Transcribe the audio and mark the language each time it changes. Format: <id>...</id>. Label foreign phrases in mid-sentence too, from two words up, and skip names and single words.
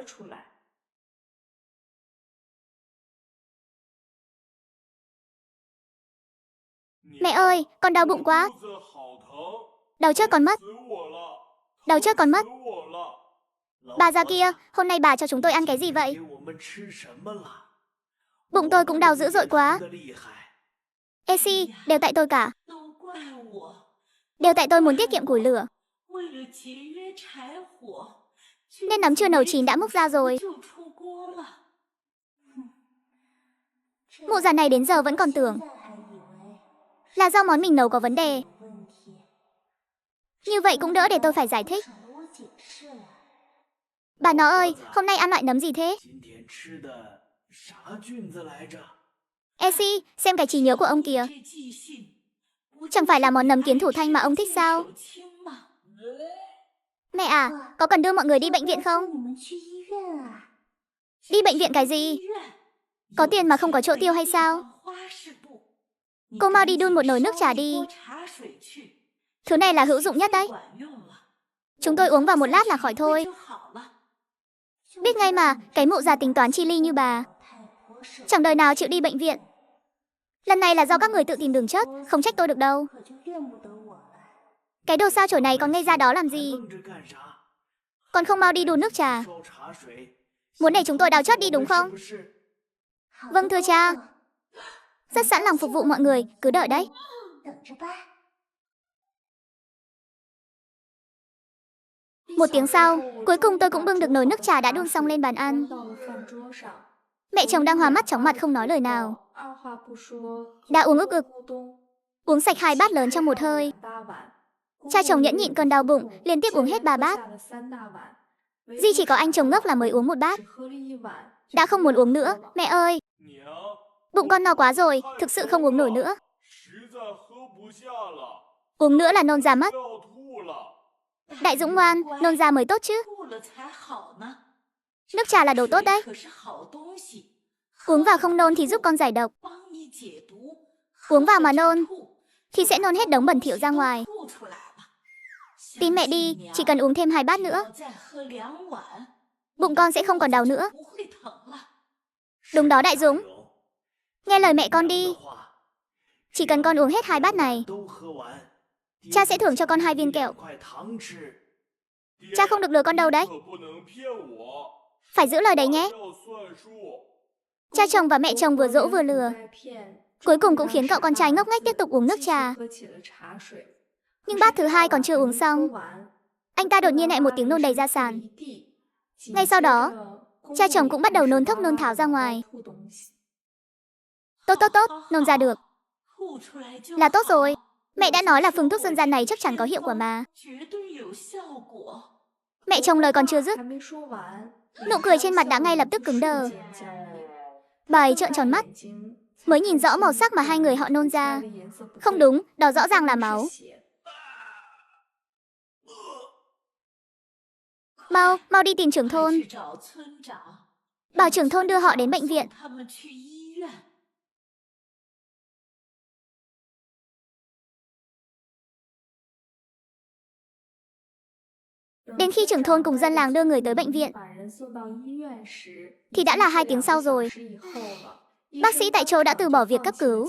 <vi>Mẹ ơi, con đau bụng quá. Đau chết con mất. Đau chết con mất. Bà già kia, hôm nay bà cho chúng tôi ăn cái gì vậy?</vi> <zh>给我们吃什么了？</zh> <vi>Bụng tôi cũng đau dữ dội quá.</vi> <zh>的厉害，</zh> <vi>Esi, đều tại tôi cả.</vi> <zh>都怪我，</zh> <vi>Đều tại tôi muốn tiết kiệm củi lửa.</vi> <zh>为了节约柴火，</zh> <vi>Nên nấm chưa nấu chín đã múc ra rồi.</vi> <zh>就出锅了。</zh> <vi>Mụ già này đến giờ vẫn còn tưởng là do món mình nấu có vấn đề. Như vậy cũng đỡ để tôi phải giải thích. Bà nó ơi, hôm nay ăn loại nấm gì thế?</vi> <zh>今天吃的啥菌子来着？</zh> <vi>Esi, xem cái trí nhớ của ông kìa.</vi> <zh>这记性，不</zh> <vi>Chẳng phải là món nấm kiến thủ thanh mà ông thích sao?</vi> <zh>手轻吗？</zh> <vi>Mẹ à, có cần đưa mọi người đi bệnh viện không? Đi bệnh viện cái gì?</vi> <zh>医院</zh> <vi>Có tiền mà không có chỗ tiêu hay sao?</vi> <zh>花市部，</zh> <vi>Cô mau đi đun một nồi nước trà đi.</vi> <zh>锅茶水去，</zh> <vi>Thứ này là hữu dụng nhất đấy.</vi> <zh>管用了，</zh> <vi>Chúng tôi uống vào một lát là khỏi thôi.</vi> <zh>就好了。</zh> <vi>Biết ngay mà, cái mụ già tính toán chi ly như bà. Chẳng đời nào chịu đi bệnh viện. Lần này là do các người tự tìm đường chết, không trách tôi được đâu. Cái đồ sao chổi này còn ngây ra đó làm gì?</vi> <zh>愣着干啥？</zh> <vi>Còn không mau đi đun nước trà.</vi> <zh>烧茶水，</zh> <vi>Muốn để chúng tôi đào chót đi đúng không?</vi> <zh>是不是？</zh> <vi>Vâng thưa cha. Rất sẵn lòng phục vụ mọi người, cứ đợi đấy. Một tiếng sau, cuối cùng tôi cũng bưng được nồi nước trà đã đun xong lên bàn ăn. Mẹ chồng đang hoa mắt chóng mặt không nói lời nào. Đã uống ức ực. Uống sạch 2 bát lớn trong một hơi. Cha chồng nhẫn nhịn cơn đau bụng, liên tiếp uống hết 3 bát. Duy chỉ có anh chồng ngốc là mới uống 1 bát. Đã không muốn uống nữa, mẹ ơi.</vi> <zh>娘，</zh> <vi>Bụng con no quá rồi, thực sự không uống nổi nữa.</vi> <zh>实在喝不下了，</zh> <vi>Uống nữa là nôn ra mất.</vi> <zh>要吐了。</zh> <vi>Đại Dũng ngoan, nôn ra mới tốt chứ.</vi> <zh>吐了才好呢。</zh> <vi>Nước trà là đồ tốt đấy.</vi> <zh>可是好东西，</zh> <vi>Uống vào không nôn thì giúp con giải độc.</vi> <zh>帮你解毒。</zh> <vi>Uống vào mà nôn</vi> <zh>吐</zh> <vi>thì sẽ nôn hết đống bẩn thỉu ra ngoài.</vi> <zh>吐出来了。</zh> <vi>Tin mẹ đi, chỉ cần uống thêm 2 bát nữa,</vi> <zh>再喝2碗，</zh> <vi>bụng con sẽ không còn đau nữa.</vi> <zh>不会疼了。</zh> <vi>Đúng đó Đại Dũng,</vi> <zh>有</zh> <vi>nghe lời mẹ con đi.</vi> <zh>的话</zh> <vi>Chỉ cần con uống hết 2 bát này,</vi> <zh>都喝完，</zh> <vi>cha sẽ thưởng cho con 2 viên kẹo.</vi> <zh>块糖吃。</zh> <vi>Cha không được lừa con đâu đấy.</vi> <zh>可不能骗我，</zh> <vi>Phải giữ lời đấy nhé.</vi> <zh>要算数。</zh> <vi>Cha chồng và mẹ chồng vừa dỗ vừa lừa. Cuối cùng cũng khiến cậu con trai ngốc nghếch tiếp tục uống nước trà. Nhưng bát thứ 2 còn chưa uống xong, anh ta đột nhiên lại một tiếng nôn đầy ra sàn. Ngay sau đó, cha chồng cũng bắt đầu nôn thốc nôn tháo ra ngoài. Tốt tốt tốt, nôn ra được.</vi> <zh>吐出来就</zh> <vi>Là tốt</vi> <zh>好</zh> <vi>rồi. Mẹ đã nói là phương thuốc dân gian này chắc chắn có hiệu quả mà.</vi> <zh>绝对有效果。</zh> <vi>Mẹ chồng lời còn chưa dứt, nụ cười trên mặt đã ngay lập tức cứng đờ. Bà ấy trợn tròn mắt, mới nhìn rõ màu sắc mà hai người họ nôn ra. Không đúng, đó rõ ràng là máu. Mau, mau đi tìm trưởng thôn.</vi> <zh>去找村长，</zh> <vi>Bảo trưởng thôn đưa họ đến bệnh viện.</vi> <zh>他们去医院。</zh> <vi>Đến khi trưởng thôn cùng dân làng đưa người tới bệnh viện, thì đã là 2 tiếng sau rồi. Bác sĩ tại chỗ đã từ bỏ việc cấp cứu.</vi>